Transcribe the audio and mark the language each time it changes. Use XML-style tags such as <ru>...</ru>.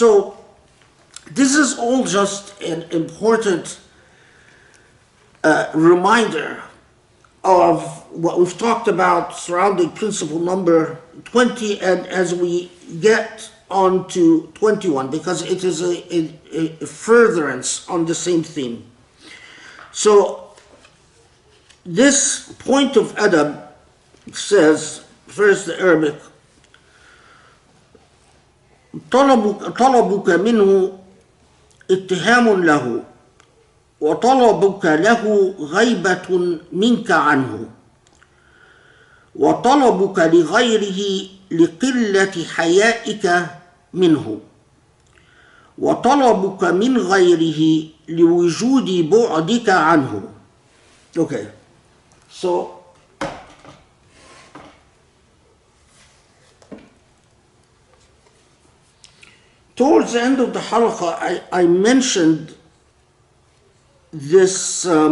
<en>So this is all just an important reminder of what we've talked about surrounding principle number 20, and as we get on to 21, because it is a furtherance on the same theme. So this point of adab says, first the Arabic,</en> <ar>طلبك منه اتهام له وطلبك له غيبة منك عنه وطلبك لغيره لقلة حيائك منه وطلبك من غيره لوجود بعدك عنه.</ar> <en>Okay, so towards the end of the halaqah, I mentioned this</en>